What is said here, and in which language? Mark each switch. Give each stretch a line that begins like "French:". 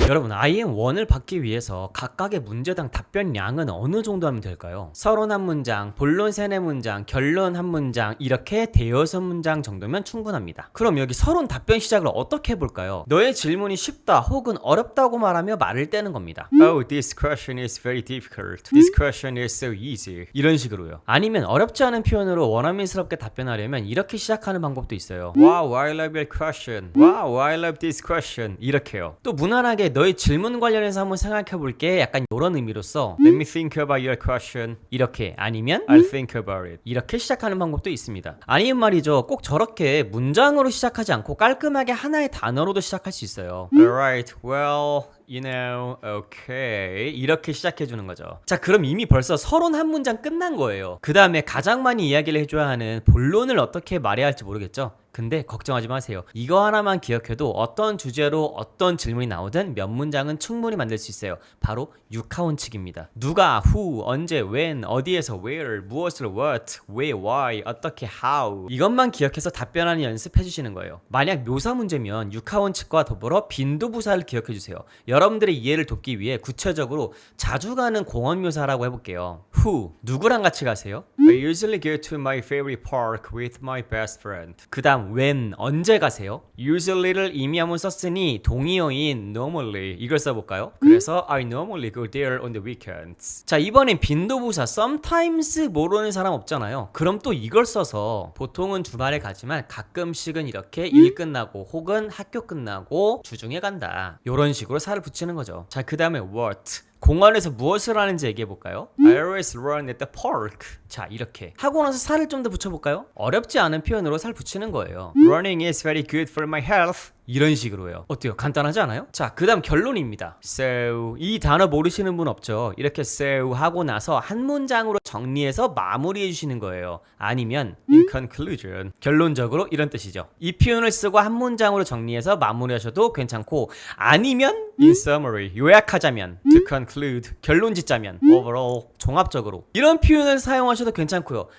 Korean: 여러분, IM1을 받기 위해서 각각의 문제당 답변량은 어느 정도 하면 될까요? 서론 한 문장, 본론 3-4문장, 결론 한 문장, 이렇게 대여섯 문장 정도면 충분합니다. 그럼 여기 서론 답변 시작을 어떻게 해볼까요? 너의 질문이 쉽다 혹은 어렵다고 말하며 말을 떼는 겁니다.
English: Oh, this question is very difficult. This question is so easy.
Korean: 이런 식으로요. 아니면 어렵지 않은 표현으로 원어민스럽게 답변하려면 이렇게 시작하는 방법도 있어요.
English: Wow, I love your question. Wow, I love this question.
Korean: 이렇게요. 또 무난하게 너의 질문 관련해서 한번 생각해볼게, 약간 이런 의미로서
English: Let me think about your question.
Korean: 이렇게, 아니면
English: I'll think about it.
Korean: 이렇게 시작하는 방법도 있습니다. 아니면 말이죠, 꼭 저렇게 문장으로 시작하지 않고 깔끔하게 하나의 단어로도 시작할 수 있어요.
English: Alright, well, you know, okay.
Korean: 이렇게 시작해주는 거죠. 자, 그럼 이미 벌써 서론 한 문장 끝난 거예요. 그 다음에 가장 많이 이야기를 해줘야 하는 본론을 어떻게 말해야 할지 모르겠죠? 근데 걱정하지 마세요. 이거 하나만 기억해도 어떤 주제로 어떤 질문이 나오든 몇 문장은 충분히 만들 수 있어요. 바로 육하원칙입니다. 누가, who, 언제, when, 어디에서, where, 무엇을, what, 왜, why, 어떻게, how, 이것만 기억해서 답변하는 연습해 주시는 거예요. 만약 묘사 문제면 육하원칙과 더불어 빈도부사를 기억해 주세요. 여러분들의 이해를 돕기 위해 구체적으로 자주 가는 공원 묘사라고 해볼게요. Who, 누구랑 같이 가세요?
English: I usually go to my favorite park with my best friend.
Korean: 그 다음 when, 언제 가세요? usually를 이미 한번 썼으니 동의어인 normally 이걸 써볼까요? 그래서
English: I normally go there on the weekends.
Korean: 자, 이번엔 빈도부사 sometimes 모르는 사람 없잖아요. 그럼 또 이걸 써서 보통은 주말에 가지만 가끔씩은 이렇게 일 끝나고 혹은 학교 끝나고 주중에 간다, 이런 식으로 살을 붙이는 거죠. 자, 그 다음에 what, 공원에서 무엇을 하는지 얘기해볼까요?
English: I always run at the park.
Korean: 자, 이렇게 하고 나서 살을 좀 더 붙여볼까요? 어렵지 않은 표현으로 살 붙이는 거예요.
English: Running is very good for my health.
Korean: 이런 식으로요. 어때요? 간단하지 않아요? 자, 그 다음 결론입니다. So, 이 단어 모르시는 분 없죠? 이렇게 so 하고 나서 한 문장으로 정리해서 마무리해 주시는 거예요. 아니면 in conclusion, 결론적으로 이런 뜻이죠. 이 표현을 쓰고 한 문장으로 정리해서 마무리하셔도 괜찮고, 아니면 in summary, 요약하자면, to conclude, 결론 짓자면, overall, 종합적으로, 이런 표현을 사용하셔도 괜찮고요.